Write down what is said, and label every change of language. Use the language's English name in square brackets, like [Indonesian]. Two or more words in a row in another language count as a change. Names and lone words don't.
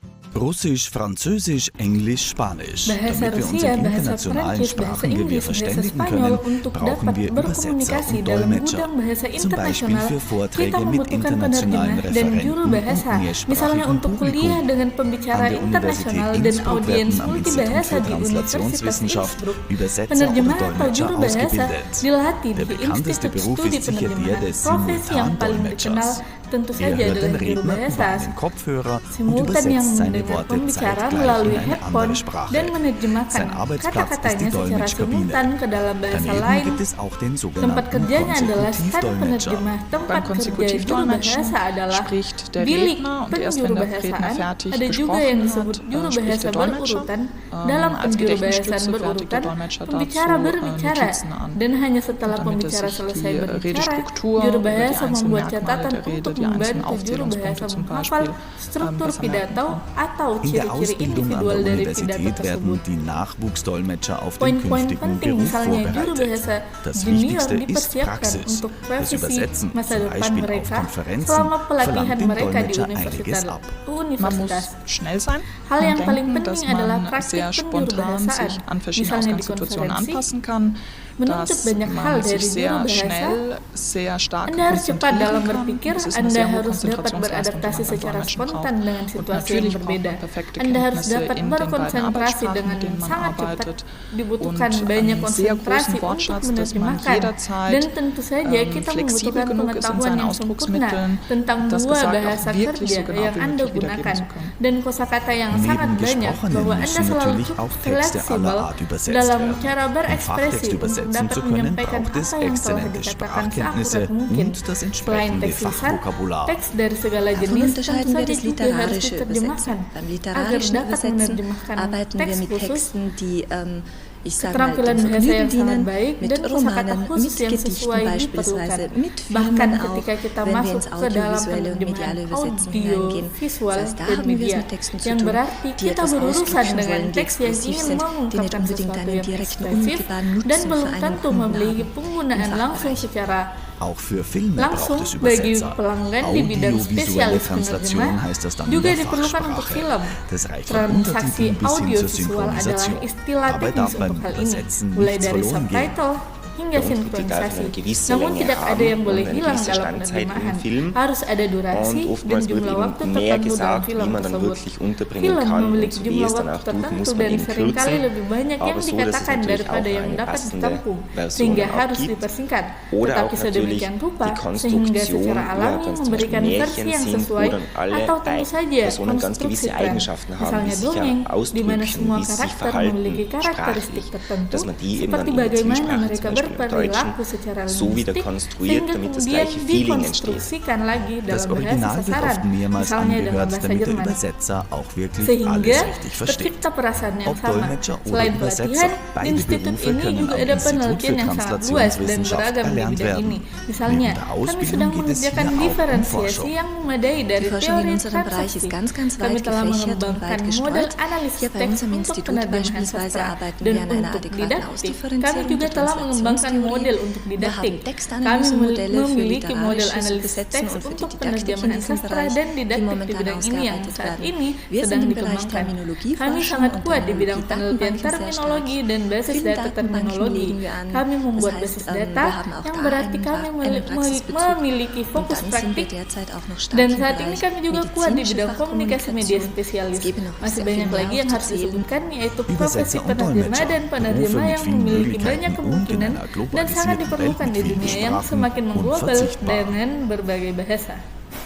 [German] Russisch, Französisch, Englisch, Spanisch. [Indonesian] Bahasa [German] Damit wir uns [Indonesian] Rusia, [German] in [Indonesian] bahasa [German] internationalen [Indonesian] Prancis, bahasa [German] Sprachengewirr [Indonesian] Inggris, bahasa [German] verständigen [Indonesian] Spanyol [German] können, [Indonesian] untuk [German] brauchen [Indonesian] dapat [German] wir Übersetzer [Indonesian] berkomunikasi [German] und [Indonesian] dalam [German] Dolmetscher. [Indonesian] gudang bahasa [German] Zum Beispiel [Indonesian] internasional, [German] für [Indonesian] kita [German] Vorträge mit [Indonesian] membutuhkan [German] internationalen [Indonesian] penerjemah dan juru [German] Referenten und [Indonesian] bahasa. Misalnya [German] mehrsprachigem [Indonesian] untuk kuliah [German] Publikum. [Indonesian] dengan pembicara [German] An der Universität [Indonesian] internasional dan [German] Innsbruck [Indonesian] audiens [German] werden am Institut [Indonesian] multibahasa [German] für [Indonesian] di Universitas [German] Translationswissenschaft [Indonesian] Innsbruck. [German] Übersetzer [Indonesian] Penerjemah [German] und [Indonesian] atau [German] Dolmetscher [Indonesian] juru bahasa [German] ausgebildet. [Indonesian] dilatih [German] Der [Indonesian] di [German] bekannteste [Indonesian] Institut [German] Beruf [Indonesian] Studi [German] ist sicher der [Indonesian] Penerjemahan. [German] des [Indonesian] Profesi yang paling dikenal [German] Simultandolmetschers. [Indonesian] tentu [German] Er [Indonesian] saja [German] hört [Indonesian] adalah [German] den [Indonesian] juru [German] Redner über [Indonesian] bahasa. [German] einen Kopfhörer und [Indonesian] Simultan yang [German] übersetzt seine [Indonesian] mendengar [German] Worte [Indonesian] pembicara [German] zeitgleich [Indonesian] melalui [German] in eine [Indonesian] headphone [German] andere Sprache. [Indonesian] dan menerjemahkan [German] Sein Arbeitsplatz ist [Indonesian] kata-katanya [German] die [Indonesian] secara [German] Dolmetschkabine. [Indonesian] simultan ke dalam bahasa [German] Daneben [Indonesian] lain. [German] gibt es auch den [Indonesian] Tempat [German] sogenannten [Indonesian] kerjanya adalah stand [German] Konsecutivdolmetscher. [Indonesian] penerjemah. Tempat [German] Beim [Indonesian] kerja juru [German] Konsekutivodolmetschen [Indonesian] bahasa adalah [German] spricht der [Indonesian] bilik [German] Redner und erst wenn der Redner [Indonesian] penjurubahasaan. [German] fertig [Indonesian] Ada juga [German] gesprochen [Indonesian] yang [German] hat, [Indonesian] disebut juru [German] spricht [Indonesian] bahasa [German] der Dolmetscher. [Indonesian] berurutan. Dalam [German] Als [Indonesian] penjurubahasaan [German] Gedächtnisstütze fertigt [Indonesian] berurutan, [German] der Dolmetscher [Indonesian] pembicara [German] dazu [Indonesian] berbicara [German] Notizen an, [Indonesian] dan hanya setelah [German] damit er [Indonesian] pembicara [German] sich [Indonesian] selesai [German] die [Indonesian] berbicara, [German] Redestruktur [Indonesian] juru [German] über die [Indonesian] bahasa [German] einzelnen [Indonesian] membuat [German] Merkmale [Indonesian] catatan [German] der Rede, [Indonesian] untuk [German] die einzelnen [Indonesian] membantu juru bahasa [German] Aufzählungspunkte zum [Indonesian] menghafal [German] Beispiel [Indonesian] struktur [German] besser merken [Indonesian] pidato [German] kann. [Indonesian] atau [German] In der [Indonesian] ciri-ciri [German] Ausbildung an [Indonesian] individual [German] der [Indonesian] dari pidato [German] Universität werden [Indonesian] tersebut. [German] die Nachwuchsdolmetscher auf den [Indonesian] Poin-poin [German] künftigen [Indonesian] penting [German] Beruf [Indonesian] misalnya juru [German] vorbereitet. [Indonesian] bahasa [German] Das [Indonesian] junior [German] Wichtigste ist [Indonesian] dipersiapkan [German] Praxis. [Indonesian] untuk [German] Das [Indonesian] profesi [German] Übersetzen, [Indonesian] masa [German] zum [Indonesian] depan [German] Beispiel auf [Indonesian] mereka [German] Konferenzen, [Indonesian] selama pelatihan [German] verlangt dem [Indonesian] mereka di [German] Dolmetscher einiges ab. Man muss schnell sein [Indonesian] Hal [German] und [Indonesian] yang paling [German] denken, dass [Indonesian] penting adalah [German] man [Indonesian] praktik [German] sehr spontan [Indonesian] penjurubahasaan. [German] sich an verschiedene [Indonesian] Misalnya di [German] Ausgangssituationen [Indonesian] konferensi, [German] anpassen kann, [Indonesian] menuntut [German] dass [Indonesian] banyak hal [German] man sich [Indonesian] dari [German] sehr [Indonesian] juru bahasa. [German] schnell, sehr stark [Indonesian] Anda harus cepat dalam [German] konzentrieren kann. [Indonesian] berpikir, [German] Das ist eine [Indonesian] Anda [German] sehr hohe [Indonesian] harus dapat [German] Konzentrationsleistung, die [Indonesian] beradaptasi [German] man beim [Indonesian] secara [German] Dolmetschen [Indonesian] spontan [German] braucht. [Indonesian] dengan [German] Und [Indonesian] situasi yang [German] natürlich braucht [Indonesian] berbeda. [German] man perfekte [Indonesian] Anda harus [German] Kenntnisse [Indonesian] dapat [German] in den beiden [Indonesian] berkonsentrasi [German] Arbeitssprachen, [Indonesian] dengan [German] mit denen man [Indonesian] sangat cepat. [German] arbeitet, [Indonesian] Dibutuhkan [German] und [Indonesian] banyak [German] einen sehr [Indonesian] konsentrasi [German] großen [Indonesian] untuk [German] Wortschatz, dass man [Indonesian] menerjemahkan. [German] jederzeit [Indonesian] Dan tentu saja kita [German] flexibel [Indonesian] membutuhkan [German] genug ist in [Indonesian] pengetahuan [German] seinen [Indonesian] yang sempurna [German] Ausdrucksmitteln, [Indonesian] tentang [German] das [Indonesian] dua [German] Gesagte [Indonesian] bahasa [German] auch wirklich [Indonesian] kerja [German] so genau [Indonesian] yang [German] wie [Indonesian] Anda [German] möglich wiedergeben [Indonesian] gunakan [German] zu können. [Indonesian] dan kosakata yang [German] Neben [Indonesian] sangat banyak, [German] Gesprochenen [Indonesian] bahwa Anda [German] müssen [Indonesian] selalu [German] natürlich auch Texte [Indonesian] fleksibel [German] aller Art übersetzt [Indonesian] dalam [German] werden. [Indonesian] cara [German] Um [Indonesian] berekspresi [German] Fachtext [Indonesian] untuk [German] übersetzen [Indonesian] dapat [German] zu können, [Indonesian] menyampaikan [German] braucht es [Indonesian] apa yang telah [German] exzellente [Indonesian] dikatakan [German] Sprachkenntnisse [Indonesian] seakurat mungkin. [German] und das [Indonesian] Selain [German] entsprechende [Indonesian] teks lisan, [German] Fachvokabular. [Indonesian] teks dari segala [German] Davon [Indonesian] jenis tentu [German] unterscheiden wir [Indonesian] saja [German] das [Indonesian] juga harus [German] literarische [Indonesian] diterjemahkan. [German] Übersetzen. Beim [Indonesian] Agar [German] literarischen [Indonesian] dapat [German] Übersetzen [Indonesian] menerjemahkan [German] arbeiten wir [Indonesian] teks [German] mit [Indonesian] khusus, [German] Texten, die ich sage mal, [Indonesian] keterampilan [German] dem [Indonesian] bahasa yang [German] Vergnügen [Indonesian] sangat [German] dienen, [Indonesian] baik [German] mit [Indonesian] dan kosakata [German] Romanen, [Indonesian] khusus [German] mit [Indonesian] yang [German] Gedichten [Indonesian] sesuai [German] beispielsweise, [Indonesian] diperlukan. [German] mit [Indonesian] Bahkan [German] Filmen auch, [Indonesian] ketika kita [German] wenn wir [Indonesian] masuk [German] ins [Indonesian] ke dalam [German] audiovisuelle und mediale [Indonesian] penerjemahan [German] Übersetzen [Indonesian] audio, [German] hineingehen. [Indonesian] visual, [German] Das heißt, da [Indonesian] dan [German] haben wir es [Indonesian] media, [German] mit Texten zu [Indonesian] yang [German] tun, [Indonesian] berarti [German] die [Indonesian] kita [German] etwas [Indonesian] berurusan [German] ausdrücken [Indonesian] dengan [German] wollen, die [Indonesian] teks yang [German] expressiv [Indonesian] ingin [German] sind, die nicht [Indonesian] mengungkapkan [German] unbedingt [Indonesian] sesuatu [German] einen [Indonesian] yang [German] direkten, [Indonesian] ekspresif [German] unmittelbaren [Indonesian] dan [German] Nutzen [Indonesian] belum [German] für einen [Indonesian] tentu [German] Kunden [Indonesian] memiliki [German] haben. [Indonesian] penggunaan [German] Im [Indonesian] langsung [German] Fachbereich. [Indonesian] secara [German] Auch für Filme [Indonesian] langsung [German] braucht es [Indonesian] bagi [German] Übersetzer. [Indonesian] pelanggan di bidang [German] Audiovisuelle [Indonesian] spesialis [German] Translation [Indonesian] penerjemah [German] heißt das dann in [Indonesian] juga [German] der [Indonesian] diperlukan untuk [German] Fachsprache. [Indonesian] film. [German] Das reicht von [Indonesian] Transaksi [German] Untertiteln bis hin zur [Indonesian] audiovisual adalah [German] Synchronisation. [Indonesian] istilah [German] Dabei [Indonesian] teknis [German] darf beim [Indonesian] untuk hal ini, [German] Übersetzen [Indonesian] mulai [German] nichts [Indonesian] dari [German] verloren gehen. [Indonesian] subtitle hingga sinkronisasi. Namun tidak ada yang boleh hilang dalam penerjemahan. Harus ada durasi dan jumlah waktu tertentu dalam film tersebut. Film memiliki jumlah waktu tertentu dan seringkali lebih banyak yang dikatakan daripada yang dapat ditampung, sehingga harus dipersingkat. Tetapi sedemikian rupa sehingga secara alami memberikan versi yang sesuai atau tentu saja konstruksi tren. Misalnya dongeng, di mana semua karakter memiliki karakteristik tertentu, seperti bagaimana mereka berperilaku secara linguistik, sehingga kemudian dikonstruksikan lagi [German] Das [Indonesian] dalam bahasa [German] Original wird [Indonesian] sasaran, [German] oft mehrmals [Indonesian] misalnya dalam [German] angehört, [Indonesian] bahasa [German] damit der [Indonesian] Jerman. [German] Übersetzer auch wirklich [Indonesian] Sehingga [German] alles richtig versteht. [Indonesian] tercipta perasaan yang [German] Ob [Indonesian] sama. [German] Dolmetscher oder [Indonesian] Selain [German] Übersetzer, [Indonesian] pelatihan, di [German] beide [Indonesian] institut [German] Berufe [Indonesian] ini [German] können [Indonesian] juga [German] am [Indonesian] ada [German] Institut [Indonesian] penelitian [German] für [Indonesian] yang sangat luas dan [German] Translationswissenschaft [Indonesian] beragam di [German] erlernt [Indonesian] bidang [German] werden. [Indonesian] ini. Misalnya, [German] Neben der [Indonesian] kami [German] Ausbildung [Indonesian] sedang [German] geht es hier [Indonesian] mengerjakan [German] auch um [Indonesian] diferensiasi [German] Forschung. [Indonesian] yang memadai dari [German] Die Forschung in [Indonesian] teori [German] unserem Bereich ist [Indonesian] transaksi. [German] ganz [Indonesian] Kami [German] weit [Indonesian] telah [German] gefächert und [Indonesian] mengembangkan [German] weit [Indonesian] model [German] gestreut. [Indonesian] analisis [German] Hier bei [Indonesian] teks [German] uns am [Indonesian] untuk [German] Institut [Indonesian] penerjemahan [German] beispielsweise [Indonesian] sastra [German] arbeiten [Indonesian] dan [German] wir an einer [Indonesian] untuk [German] adäquaten [Indonesian] didaktik. Kami [German] Ausdifferenzierung [Indonesian] juga [German] der [Indonesian] telah mengembangkan [German] Translationstheorie. [Indonesian] model untuk [German] Wir [Indonesian] didaktik. [German] haben [Indonesian] Kami [German] Textanalysemodelle für [Indonesian] memiliki model [German] literarisches [Indonesian] analisis [German] Übersetzen [Indonesian] teks [German] und für [Indonesian] untuk [German] die Didaktik in [Indonesian] penerjemahan [German] diesem [Indonesian] sastra [German] Bereich, [Indonesian] dan [German] die [Indonesian] didaktik di [German] momentan [Indonesian] bidang ini yang [German] ausgearbeitet [Indonesian] saat [German] werden. [Indonesian] ini [German] Wir [Indonesian] sedang [German] sind im Bereich [Indonesian] dikembangkan. Kami [German] Terminologieforschung [Indonesian] sangat [German] und [Indonesian] kuat di bidang [German] Terminologie [Indonesian] penelitian [German] Datenbanken sehr [Indonesian] terminologi [German] stark. [Indonesian] dan basis [German] Vielen [Indonesian] data [German] Datenbanken [Indonesian] terminologi. [German] legen wir an. [Indonesian] Kami membuat [German] Das heißt, [Indonesian] basis [German] wir [Indonesian] data [German] haben auch [Indonesian] yang [German] da [Indonesian] berarti kami [German] einen Praxisbezug. [Indonesian] memiliki [German] Und [Indonesian] fokus [German] dann sind wir [Indonesian] praktik. [German] derzeit auch noch stark [Indonesian] Dan [German] im [Indonesian] saat ini [German] Bereich [Indonesian] kami juga kuat di [German] medizinische [Indonesian] bidang komunikasi media [German] Fachkommunikation. [Indonesian] spesialis. [German] Es gäbe noch [Indonesian] Masih [German] sehr [Indonesian] banyak [German] viel [Indonesian] lagi [German] mehr [Indonesian] yang harus [German] aufzuzählen. [Indonesian] disebutkan, yaitu profesi [German] Übersetzer und [Indonesian] penerjemah [German] Dolmetscher, [Indonesian] dan penerjemah [German] Berufe mit [Indonesian] yang [German] vielen [Indonesian] memiliki [German] Möglichkeiten [Indonesian] banyak [German] und in [Indonesian] kemungkinan [German] einer [Indonesian] dan sangat [German] globalisierten [Indonesian] diperlukan [German] Welt [Indonesian] di [German] mit vielen [Indonesian] dunia yang [German] Sprachen [Indonesian] semakin mengglobal [German] unverzichtbar. [Indonesian] dengan berbagai bahasa.